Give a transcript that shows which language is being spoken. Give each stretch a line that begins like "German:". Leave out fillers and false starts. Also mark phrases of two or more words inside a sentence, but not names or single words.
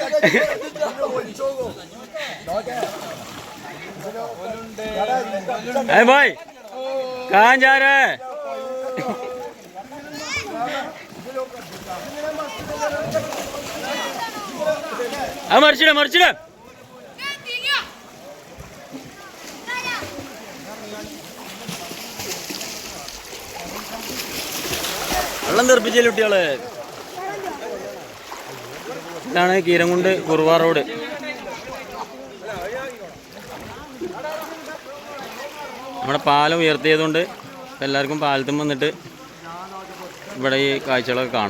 Hindi: अरे भाई कहाँ जा रहा है? मर्चिड़ा मर्चिड़ा
Malayalam: വെള്ളം തെറിപ്പിച്ചല്ലേ കുട്ടികളെ. ഇതാണ് കീരംകുണ്ട് കുറുവ റോഡ്. നമ്മുടെ പാലം ഉയർത്തിയതുകൊണ്ട് എല്ലാവർക്കും പാലത്തും വന്നിട്ട് ഇവിടെ ഈ കാഴ്ചകളൊക്കെ കാണാം.